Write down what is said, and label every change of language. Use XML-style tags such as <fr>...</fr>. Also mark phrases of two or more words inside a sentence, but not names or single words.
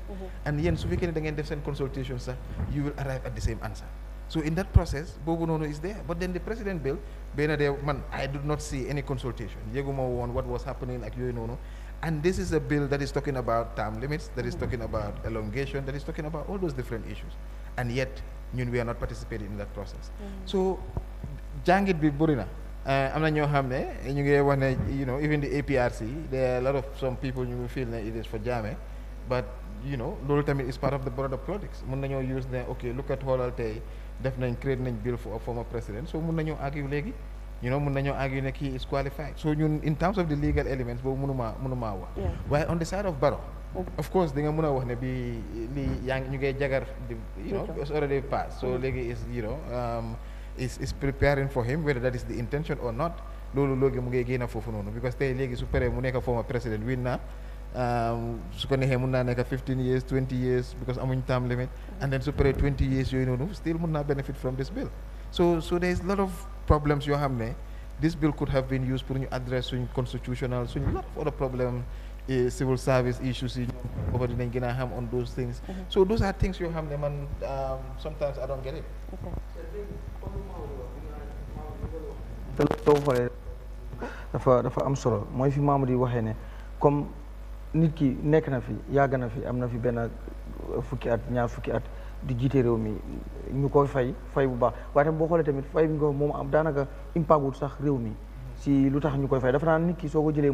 <wo>and yéen su fekkee ne da ngeen def seen consultations sax</wo> <en>you will arrive at the same answer. So in that process</en> <wo>boobu noonu</wo> <en>is there but then the president bill</en> <wo>benn de man</wo> <en>I did not see any consultation</en> <wo>yëguma woon</wo> <en>what was happening</en> <wo>ak yooyu noonu.</wo> <en>And this is a bill that is talking about term limits, that is talking about elongation, that is talking about all those different issues. And yet, we are not participating in that process. So,</en> <wo>jangit bi burina. am na ñoo xam ne ñu ngi wax ne</wo> <en>you know even the APRC there are a lot of some people</en> <wo>ñu ngi feel ne</wo> <en>it is for Jammeh but you know</en> <wo>loolu tamit</wo> <en>is part of the broader politics</en> <wo>mun nañoo use ne</wo> <en>ok look at</en> <wo>xoolal tey def nañ create nañ</wo> <en>bill for a former president</en> <wo>so mun nañoo argue léegi</wo> <en>you know</en> <wo>mun nañoo argue ne kii</wo> <en>is qualified</en> <wo>so ñun</wo> <en>in terms of the legal elements</en> <wo>boobu mënumaa wax waaye</wo> <en>on the side of Barrow of course</en> <wo>di nga mën a wax ne bi lii yaa ngi ñu ngay jagar</wo> <en>you know it's already passed</en> <wo>so léegi</wo> <en>is you know is preparing for him whether that is the intention or not</en> <wo>loolu loogi mu ngay génn foofu noonu because tey léegi su paree mu nekk</wo> <en>former president</en> <wo>win na su ko neexee mun naa nekk 15 years 20 years because amuñ</wo> <en>term limit and then</en> <wo>su paree 20 years yooyu noonu still mun naa</wo> <en>benefit from this bill so there is a lot of problems</en> <wo>yoo xam ne</wo> <en>this bill could have been used</en> <wo>pour ñu address suñ constitutional suñ</wo> <en>lot of other problem civil service issues</en> <wo>yi ñoom booba dinañ gën a xam</wo> <en>on those things so those are things</en> <wo>yoo xam ne man</wo> <en>sometimes I don't get it</en> <wo>te soo xoolee dafa am solo mooy fi Mamadou waxee ne comme nit ki nekk na fi yàgg na fi am na fi benn fukki at ñaar fukki at di jiite réew mi ñu koy fay bu baax waaye tam boo xoolee tamit fay bi nga moom am daanaka impact wul sax réew mi si lu tax ñu koy fay dafa naan nit ki soo ko jëlee</wo>